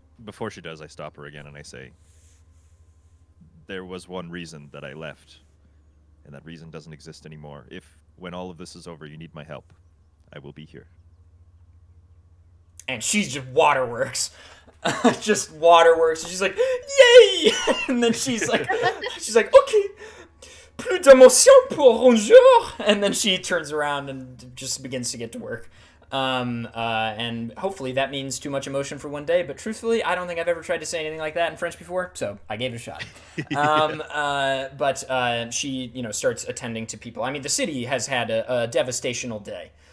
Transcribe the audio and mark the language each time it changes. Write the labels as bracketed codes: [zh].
[en] Before she does, I stop her again and I say, there was one reason that I left, and that reason doesn't exist anymore. If, when all of this is over, you need my help, I will be here. And she's just waterworks. Just waterworks. And she's like, yay! And then she's like, okay, [fr] plus d'émotion pour un jour. [en] And then she turns around and just begins to get to work. And hopefully that means too much emotion for one day, but truthfully, I don't think I've ever tried to say anything like that in French before, so I gave it a shot. But she, starts attending to people. I mean, the city has had a devastating day.